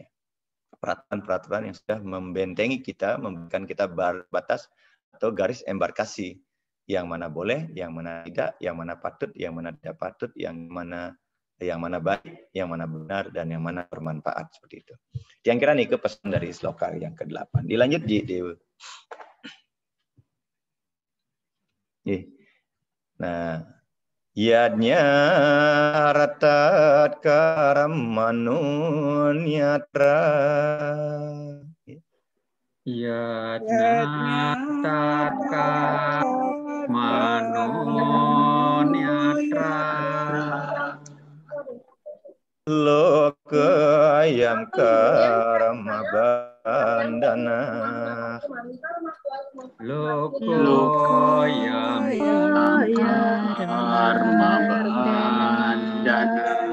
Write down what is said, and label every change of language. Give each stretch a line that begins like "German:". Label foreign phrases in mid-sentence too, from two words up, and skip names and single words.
Indonesian: Peraturan-peraturan yang sudah membentengi kita, memberikan kita batas atau garis embarkasi. Yang mana boleh, yang mana tidak, yang mana patut, yang mana tidak patut, yang mana baik, yang mana benar, dan yang mana bermanfaat. Seperti itu. Yang kira nih pesan dari sloka yang ke-8. Dilanjut, Dewa.
Sanskrit: Nah, yadnya ratat karamanun yatra. Yadnya ratat karamanun yatra. Loka ayam karama bandana. Loko yam karma bandana.